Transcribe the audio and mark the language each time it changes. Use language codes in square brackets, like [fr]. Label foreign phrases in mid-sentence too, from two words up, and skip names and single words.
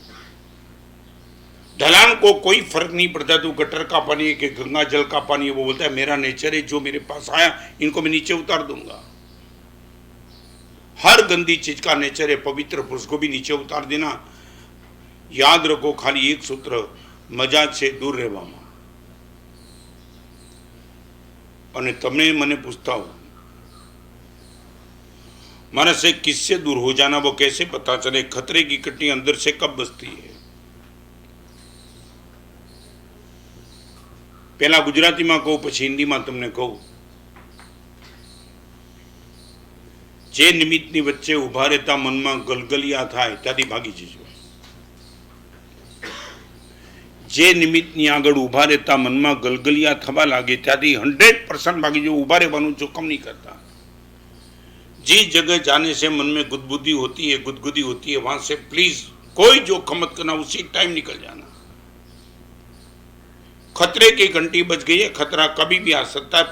[hi] ढलान को कोई फर्क नहीं पड़ता तो गटर का पानी है कि गंगा जल का पानी है, वो बोलता है मेरा नेचर है, जो मेरे पास आया इनको मैं नीचे उतार दूंगा। हर गंदी चीज का नेचर है पवित्र पुरुष को भी नीचे उतार देना। याद रखो खाली एक सूत्र, मजाक से दूर રહેવામાં। [gu] અને તમે મને [hi] પૂછता हो मानस से किससे दूर हो जाना वो कैसे पता चले? खतरे की कटनी अंदर से कब बसती है? पहला गुजराती में कहूं પછી हिंदी में तमने कहूं। [gu] જે નિમિત્તની વચ્ચે ઉભા રહતા મન મેં ગલગલિયા થાય ત્યાંથી ભાગી જજો। જે નિમિત્તની આગળ ઉભા રહતા મન મેં ગલગલિયા થવા લાગે ત્યાંથી 100% ભાગી જો। ઉભા રહેવાનું જોખમ નહીં કરતા। [hi] जिस जगह जाने से मन में गुदगुदी होती है, गुदगुदी होती है, वहां से प्लीज कोई जोखम मत करना, उसी टाइम निकल जाना। खतरे की घंटी बज गई है, खतरा कभी भी आ सकता है।